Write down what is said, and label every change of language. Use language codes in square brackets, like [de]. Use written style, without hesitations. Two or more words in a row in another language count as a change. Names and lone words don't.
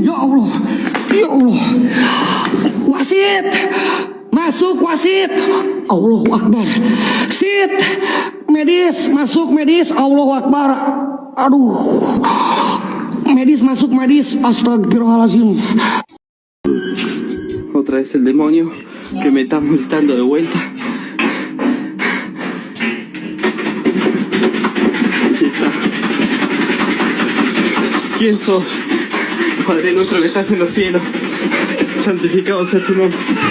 [ar] يا الله. يا الله. Wasit. [id] Masuk wasit. [ar] الله أكبر. [id] Sit. Medis. Masuk medis. [ar] الله أكبر. [id] Aduh. Medis masuk, medis. [ar] أستغفر الله العظيم. [es] Otra vez el demonio que me está molestando de vuelta. Aquí está. ¿Quién sos? Padre nuestro que estás en los cielos, santificado sea tu nombre.